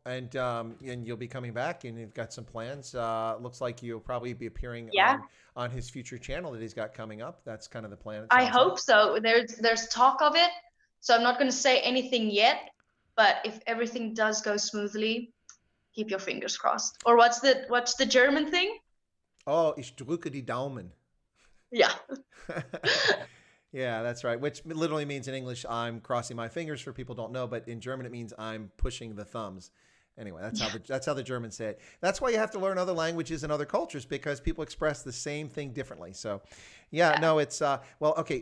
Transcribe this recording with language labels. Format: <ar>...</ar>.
<en>And you'll be coming back, and you've got some plans. Looks like you'll probably be appearing on his future channel that he's got coming up. That's kind of the plan. I hope so. There's talk of it, so I'm not going to say anything yet. But if everything does go smoothly, keep your fingers crossed. Or what's the German thing?</en> <de>Oh, ich drücke die Daumen.</de> <en>Yeah. Yeah, that's right. Which literally means in English, I'm crossing my fingers for people who don't know, but in German it means I'm pushing the thumbs. Anyway, that's how the Germans say it. That's why you have to learn other languages and other cultures because people express the same thing differently. So, yeah, Yeah. no, it's well, okay.</en>